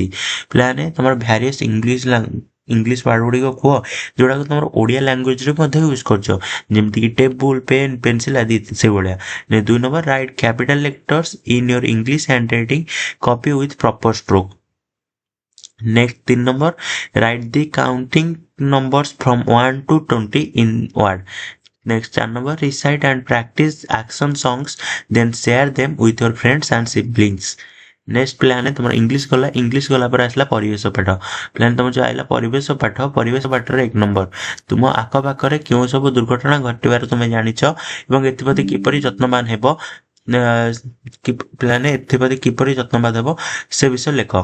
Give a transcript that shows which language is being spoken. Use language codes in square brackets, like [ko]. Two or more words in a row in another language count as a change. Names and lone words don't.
[or] ପିଲାମାନେ ତମର [en] various English word [or] ଗୁଡ଼ିକ କୁହ ଯୋଉଟାକୁ ତମର ଓଡ଼ିଆ ଲାଙ୍ଗୁଏଜରେ ମଧ୍ୟ ୟୁଜ୍ କରୁଛ, ଯେମିତିକି [en] table pen pencil [or] ଆଦି ସେଇଭଳିଆ। [en] 2 number write capital letters in your English hand writing copy with proper stroke. next 3 number write the counting numbers from 1 to 20 in word. Next 4 number recite and practice action songs, then share them with your friends and siblings. next plan [or] ତୁମର ଇଂଲିଶ ଗଲା ପରେ ଆସିଲା ପରିବେଶ ପାଠ। ପ୍ଲାନ୍ ତୁମର ଯେଉଁ ଆସିଲା ପରିବେଶ ପାଠର 1 ନମ୍ବର ତୁମ ଆଖପାଖରେ କେଉଁ ସବୁ ଦୁର୍ଘଟଣା ଘଟିବାର ତୁମେ ଜାଣିଛ ଏବଂ ଏଥିପ୍ରତି କିପରି ଯତ୍ନବାନ ହେବ। ପ୍ଲାନ୍ ଏଥିପ୍ରତି କିପରି ଯତ୍ନବାନ ହେବ ସେ ବିଷୟ ଲେଖ।